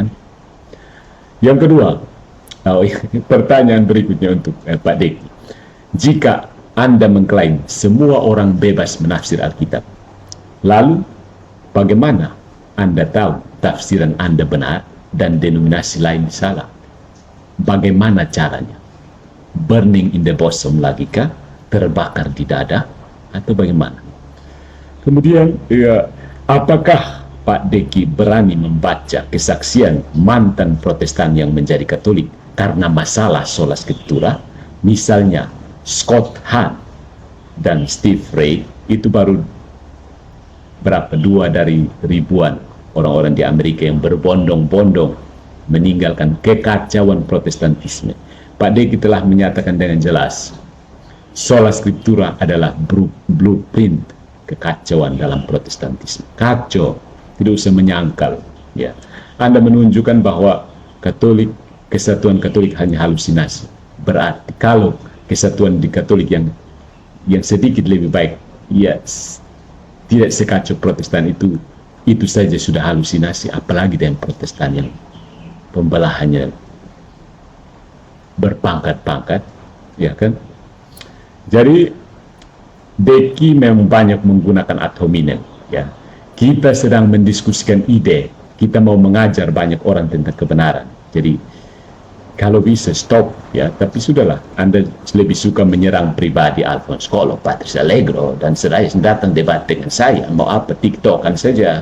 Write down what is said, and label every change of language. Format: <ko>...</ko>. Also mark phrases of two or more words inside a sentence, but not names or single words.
<id>Yang kedua, pertanyaan berikutnya untuk Pak Deki. Jika Anda mengklaim semua orang bebas menafsir Alkitab, lalu bagaimana Anda tahu tafsiran Anda benar dan denominasi lain salah? Bagaimana caranya?</id> <en>Burning in the bosom</en> <id>lagi kah? Terbakar di dada? Atau bagaimana? Kemudian, apakah Pak Deki berani membaca kesaksian mantan Protestan yang menjadi Katolik karena masalah</id> <la>sola scriptura?</la> <id>Misalnya Scott Hahn dan Steve Ray, itu baru berapa? 2 dari ribuan orang-orang di Amerika yang berbondong-bondong meninggalkan kekacauan Protestantisme. Pak Deki telah menyatakan dengan jelas,</id> <la>sola scriptura</la> <id>adalah blueprint kekacauan dalam Protestantisme. Kacau, tidak usah menyangkal. Ya, Anda menunjukkan bahwa kesatuan Katolik hanya halusinasi. Berarti kalau kesatuan di Katolik yang sedikit lebih baik, ya tidak sekacau Protestan itu saja sudah halusinasi, apalagi dengan Protestan yang pembelahannya berpangkat-pangkat, ya kan? Jadi Deki memang banyak menggunakan</id> <la>ad hominem,</la> <id>ya. Kita sedang mendiskusikan ide, kita mau mengajar banyak orang tentang kebenaran. Jadi kalau bisa stop, ya, tapi sudahlah. Anda lebih suka menyerang pribadi Alphonse Colo, Patrice Allegro, dan saya datang debat dengan saya, mau apa, TikTokan saja.</id>